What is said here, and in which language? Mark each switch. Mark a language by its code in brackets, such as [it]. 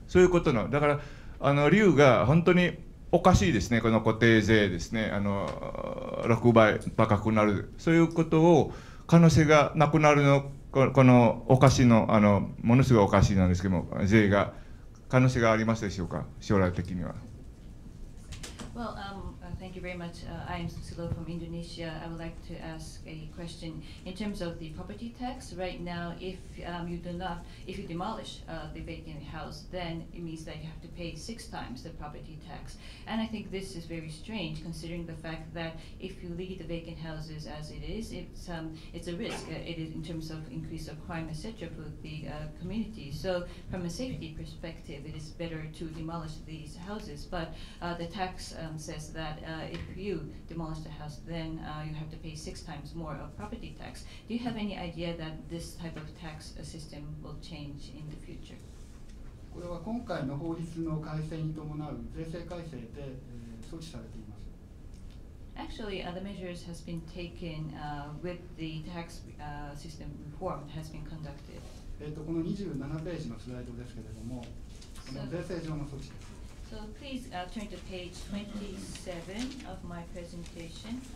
[ja] そういうことのだから理由が本当におかしいですね。この固定税ですね、6倍高くなる、そういうことを可能性がなくなるの、このおかしいのものすごいおかしいなんですけども、税が可能性がありますでしょうか、将来的には。 [en] Well, thank you very much. I am Susilo from Indonesia. I would like to ask a question in terms of the property tax. Right now, if you demolish the vacant house, then it means that you have to pay 6 times the property tax. And I think this is very strange, considering the fact that if you leave the vacant houses as it is, it's a risk. It is in terms of increase of crime, etc., for the community. So, from a safety perspective, it is better to demolish these houses. But the tax says that if you demolish the house, then you have to pay 6 times more of property tax. Do you have any idea that this type of tax system will change in the future? [ja] これは今回の法律の改正に伴う税制改正で、措置されています。 [en] Actually, the measures has been taken with the tax system reform has been conducted. [ja] この27ページのスライドですけれども、この税制上の措置です。 [en] So please turn to page 27 of my presentation.